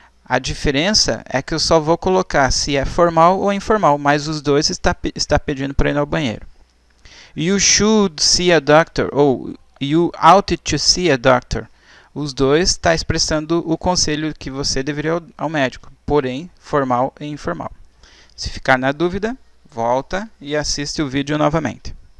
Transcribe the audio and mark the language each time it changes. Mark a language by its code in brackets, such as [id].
[pt] A diferença é que eu só vou colocar se é formal ou informal, mas os dois está pedindo para ir ao banheiro. [en] You should see a doctor, ou you ought to see a doctor. [pt] Os dois está expressando o conselho que você deveria ir ao médico, porém formal e informal. Se ficar na dúvida, volta e assiste o vídeo novamente.